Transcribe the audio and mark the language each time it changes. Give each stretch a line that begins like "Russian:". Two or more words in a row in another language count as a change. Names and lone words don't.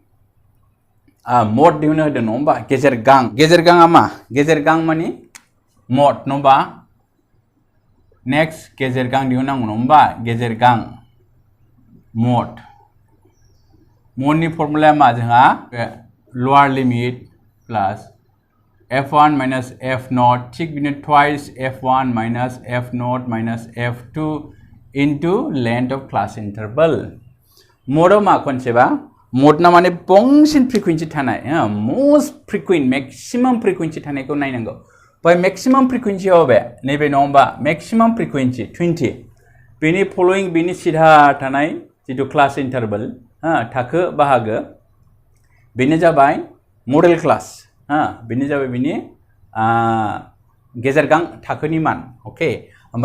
Bodo: मड दिहुननो होदों नङा होमबा गेजेर गाङा मा गेजेर गां माने मड नङा होमबा नेक्स्ट गेजेर गां दिहुननांगौ नङा होमबा गेजेर गां मडनि फर्मुलाया मा जोंहा
English: lower limit plus f1 minus f0
Bodo: थिग बिदिनो
English: twice f1 minus f0 minus f2 into length of class interval
Bodo: मडआव मा कनसेप्टआ मडना माने बांसिन फ्रिकुवेन्सि थानाय
English: most frequent maximum frequency
Bodo: थानायखौ नायनांगौ बाय
English: maximum frequency
Bodo: बे नैबे नङा होमबा
English: maximum frequency 20
Bodo: बेनि फलोइं बेनि सिधा थानाय जितु
English: class interval
Bodo: थाखो बाहागो बेनो जाबाय
English: modal class
Bodo: बेनो जाबाय बेनि गेजेर गां थाखोनि मान ओके होमबा